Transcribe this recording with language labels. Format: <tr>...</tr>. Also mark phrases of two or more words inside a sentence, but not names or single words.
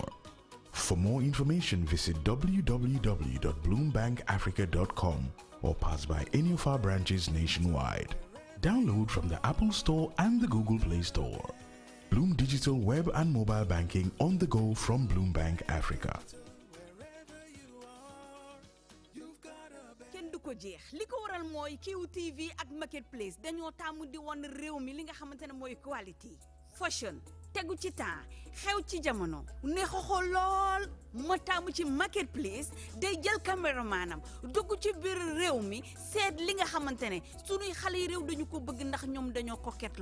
<en>For more information, visit www.bloombankafrica.com or pass by any of our branches nationwide. Download from the Apple Store and the Google Play Store. Bloom Digital Web and Mobile Banking on the go from Bloom Bank Africa.</en> <wo>Liko waral moy QTV ak Marketplace dañoo tàmm di won réew mi li nga xamantene moy</wo> <en>quality fashion</en> <wo>tegu ci temps xew ci jamono neex xool lool ma tàmm ci Marketplace day jël caméramanam dugg ci biir réew mi seet li nga xamantene sunuy xale yi réew dañu ko bëgg ndax ñoom dañoo coquette</wo>